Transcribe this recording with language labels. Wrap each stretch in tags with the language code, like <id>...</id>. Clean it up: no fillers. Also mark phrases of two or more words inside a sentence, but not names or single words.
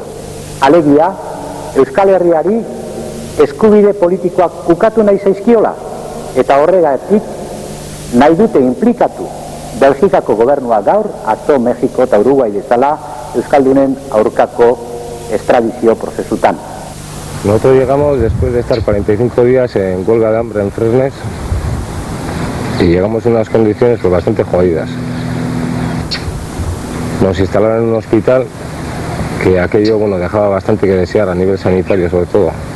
<eu>Alegia, Euskal Herriari eskubide politikoak ukatu nahi zaizkiola, eta horregatik nahi dute implikatu Belgikako gobernua gaur, atzo Mexiko eta Uruguai bezala euskaldunen aurkako extradizio prozesutan.</eu> <es>Nosotros llegamos después de estar 45 días en huelga de hambre en Fresnes y llegamos en unas condiciones pues bastante jodidas. Nos instalaron en un hospital que aquello dejaba bastante que desear a nivel sanitario sobre todo.</es>